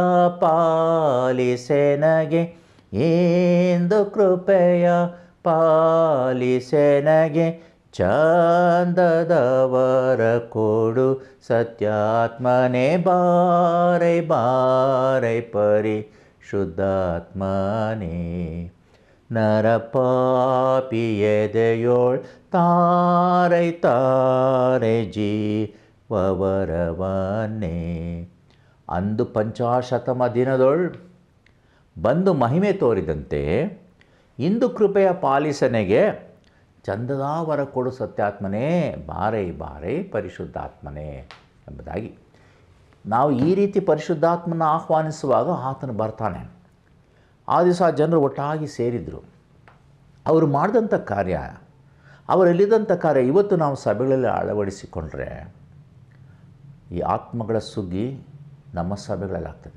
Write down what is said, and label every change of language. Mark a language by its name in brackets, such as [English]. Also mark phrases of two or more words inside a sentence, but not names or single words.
[Kannada] ಪಾಲಿಸೆನಗೆ ಎಂದು ಕೃಪೆಯ ಪಾಲಿಸೆನಗೆ ಚಂದದವರ ಕೊಡು ಸತ್ಯಾತ್ಮನೇ ಬಾರೈ ಬಾರೈ ಪರಿ ಶುದ್ಧಾತ್ಮನೇ ನರಪಾಪಿ ಎದೆಯೋಳ್ ತಾರೈ ತಾರೈ ಜೀವವರವನ್ನೇ. ಅಂದು ಪಂಚಾಶತಮ ದಿನದೊಳ್ ಬಂದು ಮಹಿಮೆ ತೋರಿದಂತೆ ಇಂದು ಕೃಪೆಯ ಪಾಲಿಸನೆಗೆ ಚಂದದಾವರ ಕೊಡು ಸತ್ಯಾತ್ಮನೇ ಬಾರೈ ಬಾರೈ ಪರಿಶುದ್ಧಾತ್ಮನೇ ಎಂಬುದಾಗಿ ನಾವು ಈ ರೀತಿ ಪರಿಶುದ್ಧಾತ್ಮನ ಆಹ್ವಾನಿಸುವಾಗ ಆತನು ಬರ್ತಾನೆ. ಆ ದಿವಸ ಜನರು ಒಟ್ಟಾಗಿ ಸೇರಿದರು. ಅವರು ಮಾಡಿದಂಥ ಕಾರ್ಯ, ಅವರಲ್ಲಿದ್ದಂಥ ಕಾರ್ಯ ಇವತ್ತು ನಾವು ಸಭೆಗಳಲ್ಲಿ ಅಳವಡಿಸಿಕೊಂಡ್ರೆ ಈ ಆತ್ಮಗಳ ಸುಗ್ಗಿ ನಮ್ಮ ಸಭೆಗಳಲ್ಲಿ ಆಗ್ತದೆ.